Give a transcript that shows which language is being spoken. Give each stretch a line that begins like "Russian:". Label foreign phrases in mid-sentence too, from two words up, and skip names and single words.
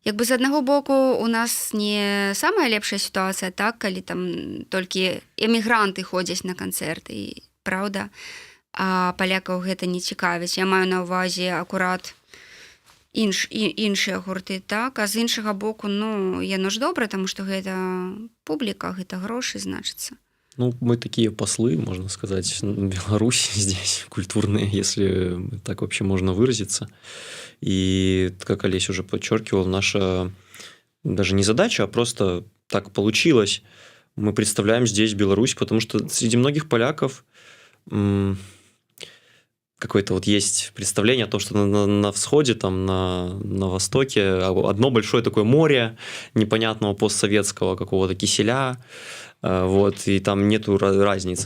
Belarusian: як бы з аднаго боку у нас не самая лепшая сітуацыя, так, калі там толькі эмігранты ходзяць на канцэрты, праўда, а палякаў гэта не цікавіць. Я маю на ўвазе акурат іншыя гурты, так, а з іншага боку, ну, яно ж добра, таму што гэта публіка, гэта грошы, значыцца.
Russian: Ну, мы такие послы, можно сказать, Беларуси здесь, культурные, если так вообще можно выразиться. И, как Олесь уже подчеркивал, наша даже не задача, а просто так получилось. Мы представляем здесь Беларусь, потому что среди многих поляков какое-то вот есть представление о том, что на всходе, там, на востоке одно большое такое море непонятного постсоветского какого-то киселя, вот, и там нету разницы.